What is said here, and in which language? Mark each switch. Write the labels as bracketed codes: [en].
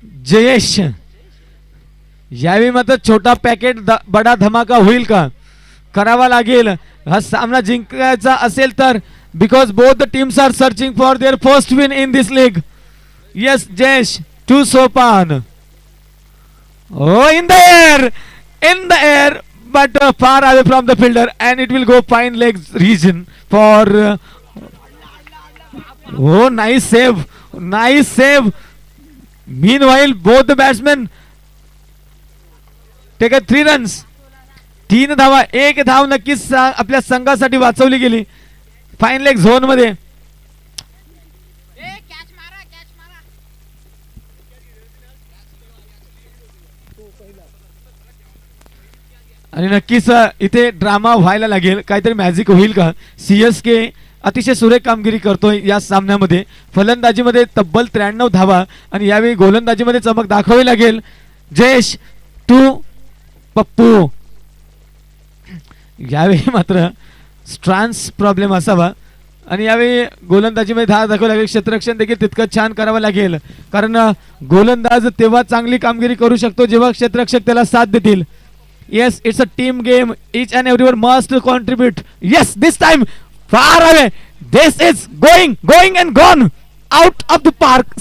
[mr] जयेश. यावेळी मात्र [hi] छोटा पॅकेट बडा धमाका [mr] होईल का? करावा लागेल हा सामना जिंकायचा असेल तर, [en] Because both the teams are searching for their first win in this league. Yes, Jayesh to Sopan. Oh, in the air, but far away from the fielder, and it will go fine legs region for. Oh, nice save, nice save. Meanwhile, both the batsmen take 3 runs. [mr] 3 धावा, 1 धाव नक्कीच आपल्या संघासाठी वाचवली गेली fine leg zone मध्ये. आणि नक्कीच इथे ड्रामा व्हायला लागेल, काहीतरी मॅजिक होईल का? सीएसके अतिशय सुरेख कामगिरी करतोय या सामन्यामध्ये. फलंदाजीमध्ये तब्बल 93 धावा आणि यावेळी गोलंदाजीमध्ये चमक दाखवावी लागेल. [en] Jayesh to Pappu. [mr] यावेळी मात्र स्ट्रान्स प्रॉब्लेम असावा आणि यावेळी गोलंदाजीमध्ये धावा दाखवावी लागेल. क्षेत्ररक्षण देखील तितकं छान करावं लागेल, कारण गोलंदाज तेव्हा चांगली कामगिरी करू शकतो जेव्हा क्षेत्ररक्षक त्याला साथ देतील. [en] Yes, it's a team game. Each and everyone must contribute. Yes, this time far away. This is going and gone out of the park.